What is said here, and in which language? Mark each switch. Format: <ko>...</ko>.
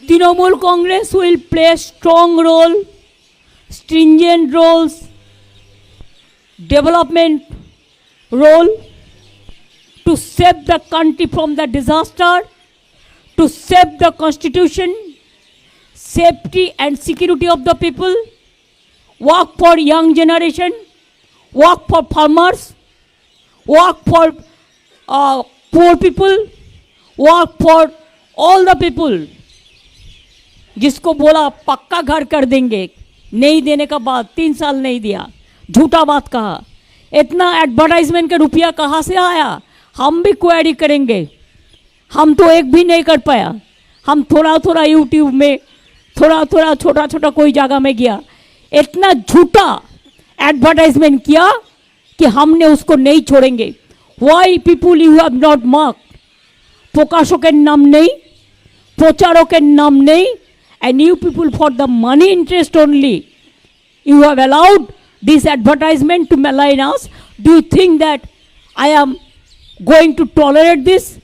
<en>Trinamool Congress will play a strong role, stringent roles, development role, to save the country from the disaster, to save the constitution, safety and security of the people, work for young generation, work for farmers, work for poor people, work for all the people.</en> <hi>जिसको बोला पक्का घर कर देंगे, नहीं देने का बाद 3 साल नहीं दिया, झूठा बात कहा। इतना एडवर्टाइजमेंट का रुपया कहाँ से आया, हम भी क्वेरी करेंगे। हम तो एक भी नहीं कर पाया, हम थोड़ा यूट्यूब में थोड़ा छोटा कोई जगह में गया, इतना झूठा एडवर्टाइजमेंट किया कि हमने उसको नहीं छोड़ेंगे।</hi> <en>why people you have not mark,</en> <bn>প্রকাশকের নাম নেই, প্রচারকের নাম নেই,</bn> <en>and you people for the money interest only you have allowed this advertisement to malign us. Do you think that I am going to tolerate this?</en>